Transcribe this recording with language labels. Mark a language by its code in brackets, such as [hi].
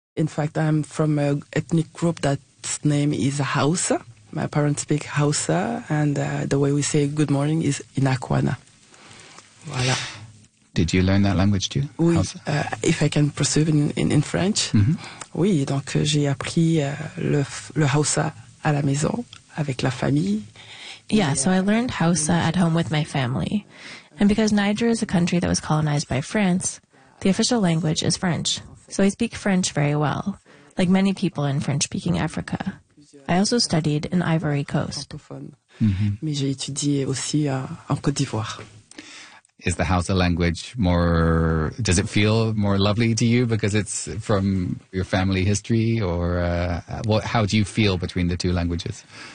[en] In fact, I'm from an ethnic group that's name is Hausa. My parents speak Hausa, and the way we say good morning is Inakwana. [fr] Voilà. [en] Did you learn that language too? Oui, if I can pursue in French. Mm-hmm. [fr] Oui, donc j'ai appris le Hausa à la maison, avec la famille. [en] Yeah, so I learned Hausa at home with my family. And because Niger is a country that was colonized by France, the official language is French. So I speak French very well, like many people in French-speaking Africa. I also studied in Ivory Coast. [fr] Mais j'ai étudié aussi en Côte d'Ivoire. [en] Is the Hausa language more, does it feel more lovely to you because it's from your family history, or how do you feel between the two languages?